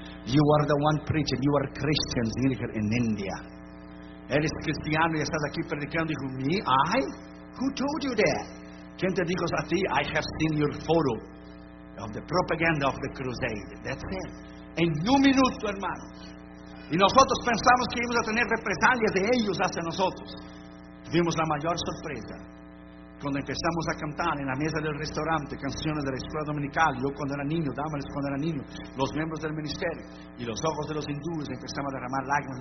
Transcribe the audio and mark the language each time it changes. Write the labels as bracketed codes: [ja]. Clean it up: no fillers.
[en] You are the one preaching. You are Christians in India. [es] Eres cristiano y estás aquí predicando. Dijo: [en] me, I? Who told you that? [es] ¿Quién te dijo a ti? [en] I have seen your photo of the propaganda of the crusade. That's it. [es] En un minuto, hermanos. Y nosotros pensamos que íbamos a tener represalias de ellos hacia nosotros. Tuvimos la mayor sorpresa cuando empezamos a cantar en la mesa del restaurante canciones de la escuela dominical. Yo cuando era niño, Damaris cuando era niño, los miembros del ministerio, y los ojos de los hindúes empezaban a derramar lágrimas.